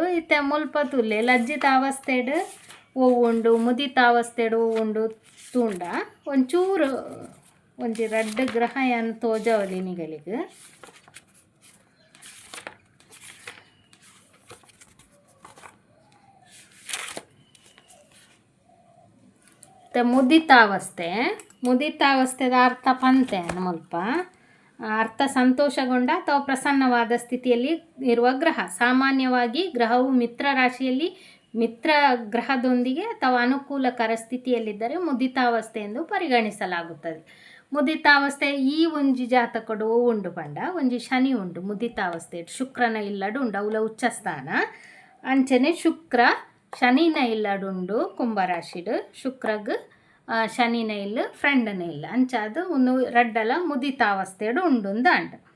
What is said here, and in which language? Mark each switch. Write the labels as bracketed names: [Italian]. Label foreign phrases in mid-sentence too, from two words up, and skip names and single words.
[Tulu] ಇತ್ತೆ ಮುಲ್ಪ ತುಲ್ಲೆ ಲಜ್ಜಿತ ಅವಸ್ಥೆಡು ಹೂವುಂಡು ಮುದಿತಾವಸ್ಥೆಡು ಹೂವುಂಡು ತೂಂಡ ಒಂಚೂರು ಒಂಜಿ ರಡ್ಡು ಗ್ರಹ ಏನು ತೋಜವಲಿ ನಿಗಲಿಗೆ ಮುದಿತಾವಸ್ಥೆದ ಅರ್ಥ ಪಂತೆ ಮುಲ್ಪ ಅರ್ಥ [Kannada] ಸಂತೋಷಗೊಂಡ ಅಥವಾ ಪ್ರಸನ್ನವಾದ ಸ್ಥಿತಿಯಲ್ಲಿ ಇರುವ ಗ್ರಹ. ಸಾಮಾನ್ಯವಾಗಿ ಗ್ರಹವು ಮಿತ್ರ ರಾಶಿಯಲ್ಲಿ ಮಿತ್ರ ಗ್ರಹದೊಂದಿಗೆ ಅಥವಾ ಅನುಕೂಲಕರ ಸ್ಥಿತಿಯಲ್ಲಿದ್ದರೆ ಮುದಿತಾವಸ್ಥೆ ಎಂದು ಪರಿಗಣಿಸಲಾಗುತ್ತದೆ. [Tulu] ಮುದಿತಾವಸ್ಥೆ ಈ ಒಂಜಿ ಜಾತಕಡು ಉಂಡು ಪಂಡ ಒಂಜಿ ಶನಿ ಉಂಡು ಮುದಿತಾವಸ್ಥೆ ಶುಕ್ರನ ಇಲ್ಲಡು ಉಂಡು ಅವಲ ಉಚ್ಚಸ್ಥಾನ ಅಂಚನೆ ಶುಕ್ರ ಶನಿನ ಇಲ್ಲಡುಂಡು ಕುಂಭರಾಶಿಡು ಶುಕ್ರಗ್ ಶನಿನ ಇಲ್ಲ ಫ್ರೆಂಡನ ಇಲ್ಲ ಅಂಚಾದು ಒಂದು ರಡ್ಡಲ ಮುದಿತಾವಸ್ಥೆಡು ಉಂಡು ಅಂಡ